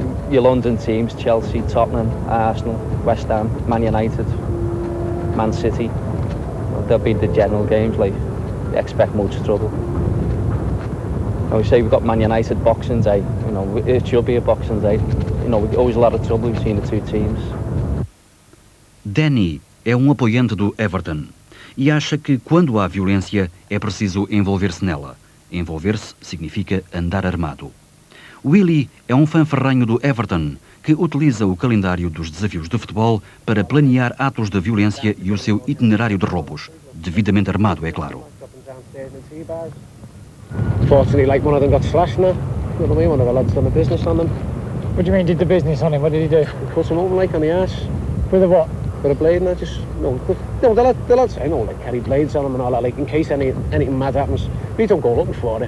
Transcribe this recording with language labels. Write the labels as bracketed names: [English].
[English] Your London teams, Chelsea, Tottenham, Arsenal, West Ham, Man United, Man City, they'll be the general games, like, expect much trouble. And we say we've got Man United Boxing Day, you know, it should be a Boxing Day. You know, always a lot of trouble between the two teams. [Portuguese] Danny é apoiante do Everton e acha que quando há violência é preciso envolver-se nela. Envolver-se significa andar armado. Willie é fã ferrenho do Everton que utiliza o calendário dos desafios de futebol para planear atos de violência e o seu itinerário de roubos, devidamente armado, é claro. [English] Fortunately, like, one of them got slashed now. You know what I mean? One of the lads done the business on them. What do you mean, did the business on him? What did he do? Put him open, like, on the arse. With a what? With a blade, and I just, the lads, I know, like, carry blades on them and all that, like, in case anything mad happens. We don't go looking for it.